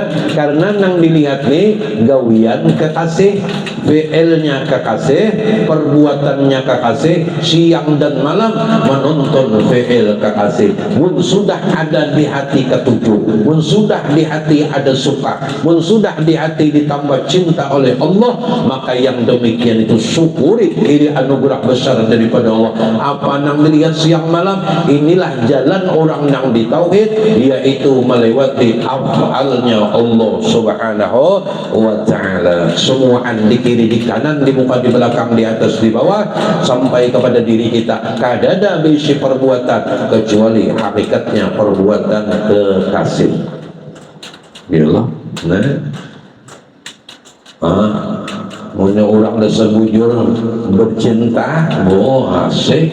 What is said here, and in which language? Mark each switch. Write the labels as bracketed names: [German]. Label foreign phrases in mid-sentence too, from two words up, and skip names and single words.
[Indonesian] Karena nang dilihat nih gawian kekasih, fi'ilnya kekasih, perbuatannya kekasih, siang dan malam menonton fi'il kekasih. Mun sudah ada di hati ketujuh, mun sudah di hati ada suka, mun sudah di hati ditambah cinta oleh Allah, maka yang demikian itu syukuri ini anugerah besar daripada Allah. Apa nang dilihat siang malam, inilah jalan orang yang ditauhid, yaitu melewati afalnya Allah [Arabic] subhanahu wa ta'ala. [Indonesian] Semuaan di kiri, di kanan, di muka, di belakang, di atas, di bawah, sampai kepada diri kita. [Banjar] Kadada bisi perbuatan kecuali hakikatnya perbuatan kekasih. [Indonesian] Bila punya orang dasar bujur bercinta, asik.